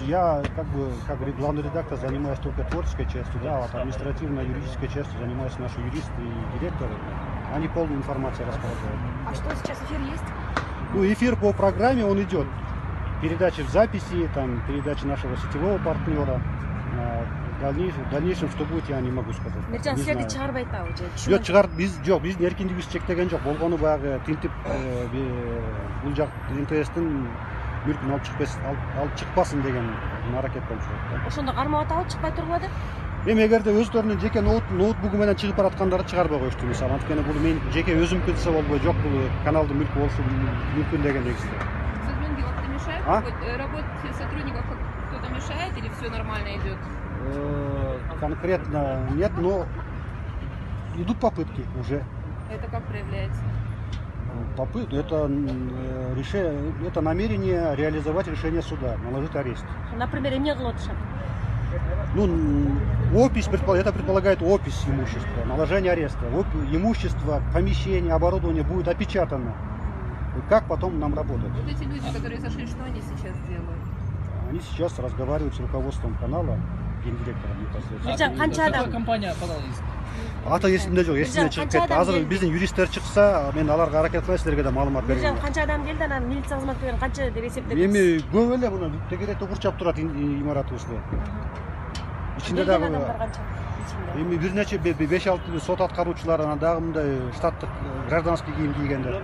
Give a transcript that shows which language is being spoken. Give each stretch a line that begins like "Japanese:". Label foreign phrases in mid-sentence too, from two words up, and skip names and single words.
Russian: Я как главный редактор занимаюсь только творческой частью, да, а административно-юридической частью занимаются наши юристы и директоры. Они полную информацию располагают. А что сейчас эфир есть? Ну, эфир по программе он идет. Передачи в записи, там, передачи нашего сетевого партнера. В дальнейшем, что будет, я не могу сказать.
Kyrgyz: Миржан, силерди чыгарбайт да уже? Жоқ, чыгарып биздин эркиндигибиз чектеген жок. Болгону баягы тинтип бул жак МТСтин мүлкүн алып чыкпасын деген аракет болуп жатат. Ошондо кармап аталып чыкпай турбу деп? Эми эгерде өздөрүнүн жеке ноутбугу менен чыгып бараткандарды чыгарбай коюшту мисалы. Анткени бул менин жеке өзүмдүкү десе болбой, жок бул каналдын мүлкү болушу мүмкүн деген негизде.
Russian: Сотрудники как-то мешают? Работе сотрудников кто-то мешает или все нормально идет? Конкретно нет, но идут попытки уже. Это как проявляется? Это намерение реализовать решение суда, наложить арест. Например,
Kyrgyz: эмне кылып атышат?
Russian: Это предполагает опись имущества, наложение ареста. Имущество, помещение, оборудование будет опечатано. И как потом нам работать? Вот эти люди, которые зашли, что они сейчас делают? Они сейчас разговаривают с руководством канала, гендиректором непосредственно. Какая компания подала иск?
Kyrgyz: Ата есимде жок, эсимден чыгып кетти. Азыр биздин юристтер чыкса, мен аларга аракет кылайын, силерге да маалымат берейин. Миржан, канча адам келди, анан милиция кызматкерлери канча деп эсептедиңиз? Эми көп эле муну тегеректе курчап турат имаратыбызды. Ичинде дагы адамдар канча? эми бир нече 5-6 сот аткаруучулар, анан дагы мындай штаттык гражданский кийим кийгендер.